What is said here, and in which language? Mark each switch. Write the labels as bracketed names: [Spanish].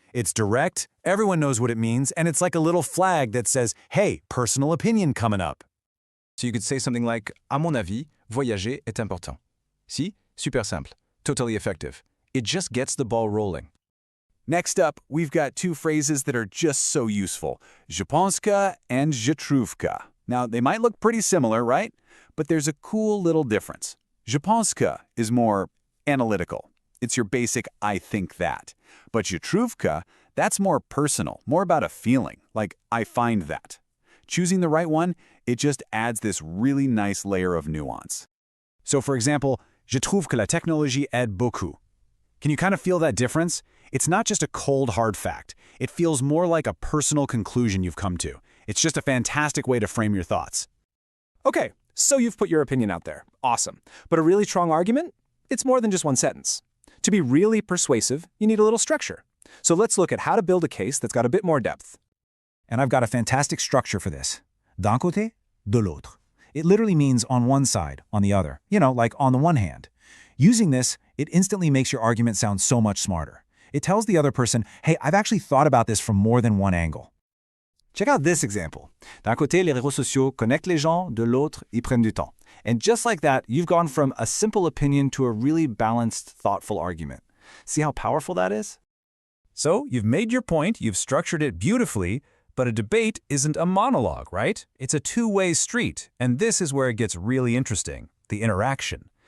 [English] It's direct, everyone knows what it means, and it's like a little flag that says, hey, personal opinion coming up. So you could say something like, [French] à mon avis, voyager est important. [English] Si, super simple, totally effective. It just gets the ball rolling. Next up, we've got two phrases that are just so useful. [French] Je pense que [English] and [French] je trouve que. [English] Now, they might look pretty similar, right? But there's a cool little difference. [French] Je pense que [English] is more analytical. It's your basic I think that. But [French] je trouve que, [English] that's more personal, more about a feeling, like I find that. Choosing the right one, it just adds this really nice layer of nuance. So for example, [French] je trouve que la technologie aide beaucoup. [English] Can you kind of feel that difference? It's not just a cold, hard fact. It feels more like a personal conclusion you've come to. It's just a fantastic way to frame your thoughts. Okay, so you've put your opinion out there. Awesome. But a really strong argument? It's more than just one sentence. To be really persuasive, you need a little structure. So let's look at how to build a case that's got a bit more depth. And I've got a fantastic structure for this. [French] D'un côté, de l'autre. [English] It literally means on one side, on the other. Like on the one hand. Using this, it instantly makes your argument sound so much smarter. It tells the other person, hey, I've actually thought about this from more than one angle. Check out this example. [French] D'un côté, les réseaux sociaux connectent les gens, de l'autre, ils prennent du temps. [English] And just like that, you've gone from a simple opinion to a really balanced, thoughtful argument. See how powerful that is? So, you've made your point, you've structured it beautifully, but a debate isn't a monologue, right? It's a two-way street, and this is where it gets really interesting, the interaction.